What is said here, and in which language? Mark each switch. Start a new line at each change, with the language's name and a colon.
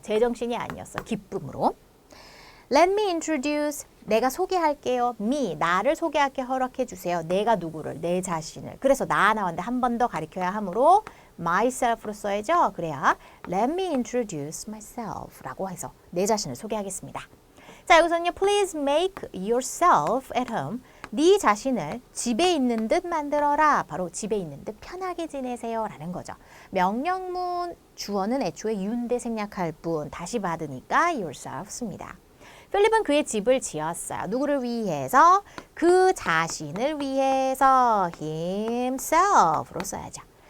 Korean: 제정신이 아니었어. 기쁨으로.
English: Let me introduce.
Korean: 내가 소개할게요. me. 나를 소개할게 허락해 주세요. 내가 누구를? 내 자신을. 그래서 나 나왔는데 한 번 더 가리켜야 하므로 myself로 써야죠. 그래야
English: let me introduce myself
Korean: 라고 해서 내 자신을 소개하겠습니다. 자, 여기서는요.
English: Please make yourself at home.
Korean: 네 자신을 집에 있는 듯 만들어라. 바로 집에 있는 듯 편하게 지내세요 라는 거죠. 명령문 주어는 애초에 you인데 생략할 뿐 다시 받으니까 yourself 씁니다. 필립은 그의 집을 지었어요. 누구를 위해서? 그 자신을 위해서 himself로 써야죠.